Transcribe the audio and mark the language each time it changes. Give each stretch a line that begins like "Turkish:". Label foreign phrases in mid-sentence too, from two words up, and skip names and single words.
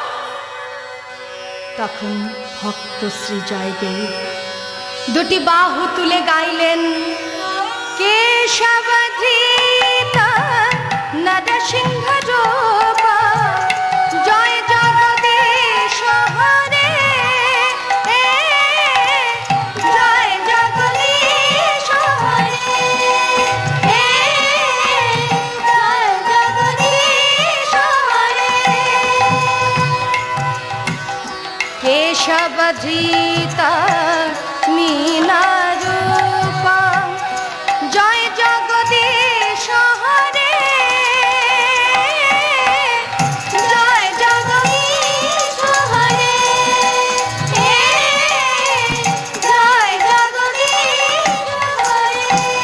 Bangla: তখন ভক্ত শ্রী জয়দেব দুটি বাহু তুলে গাইলেন,
Sanskrit: কেশবধৃত নরসিংহ রূপ জয় জগদীশ হরে, জয় জগদীশ হরে, জয় জগদীশ হরে। কেশবধৃত मीना रूपा जय जगदीश हरे, जय जगदीश हरे, जय जगदीश हरे।